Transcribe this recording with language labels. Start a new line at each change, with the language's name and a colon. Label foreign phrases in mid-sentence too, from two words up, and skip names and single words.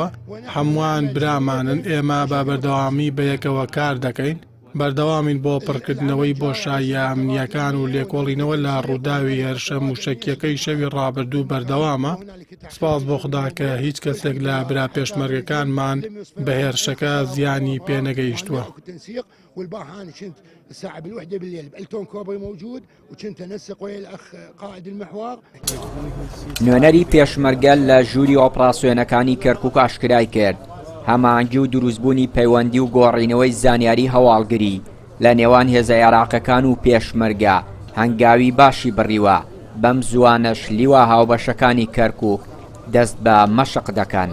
Central Kurdish: هەمووان برامانن، ئێمە بە بەردەوامی بەیەکەوە کار دەکەین. بەردەوامین بۆ پڕکردنەوەی بۆشاییە ئەمنیەکان و لێکۆڵینەوە لە ڕووداوی هێرشە موشەکیەکەی شەوی ڕابردوو بەردەوامە. سپاس بۆ خوددا کە هیچ کەسێک لە برا پێشمەرگەکانمان بە هێرشەکە زیانی پێنەگەیشتووە.
Arabic: الساعة بالوحدة بالليل بألتون كوبري موجود وكنت أنسق ويا الأخ قائد المحور.
Central Kurdish: نوێنەری پێشمەرگە لە ژووری ئۆپراسیۆنەکانی کەرکووک ئاشکرای کرد هەماهەنگی و دروستبوونی پەیوەندی و گۆڕینەوەی زانیاری هەواڵگری لە نێوان هێزە عێراقیەکان و پێشمەرگە هەنگاوی باشی بڕیوە. بەم زوانەش لیوا هاوبەشەکانی کەرکووک دەست بە مەشق دەکەن.